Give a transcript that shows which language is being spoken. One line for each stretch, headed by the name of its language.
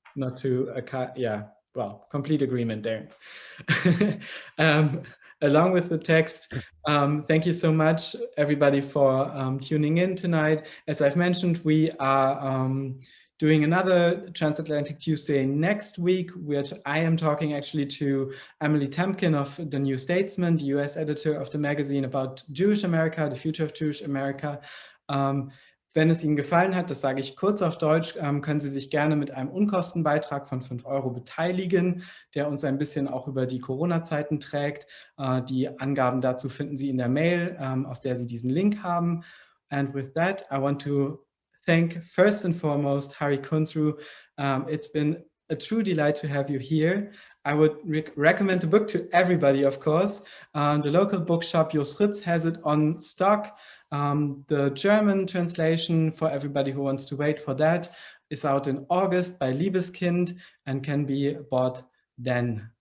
English: Not to, yeah, well, complete agreement there. um, Along with the text, thank you so much, everybody, for tuning in tonight. As I've mentioned, we are doing another Transatlantic Tuesday next week, which I am talking actually to Emily Temkin of The New Statesman, the US editor of the magazine, about Jewish America, the future of Jewish America.
German: Wenn es Ihnen gefallen hat, das sage ich kurz auf Deutsch, können Sie sich gerne mit einem Unkostenbeitrag von 5 Euro beteiligen, der uns ein bisschen auch über die Corona-Zeiten trägt. Die Angaben dazu finden Sie in der Mail, aus der Sie diesen Link haben.
English: And with that, I want to thank first and foremost Hari Kunzru. It's been a true delight to have you here. I would recommend the book to everybody, of course. The local bookshop Jos Fritz has it on stock. The German translation, for everybody who wants to wait for that, is out in August by Liebeskind and can be bought then.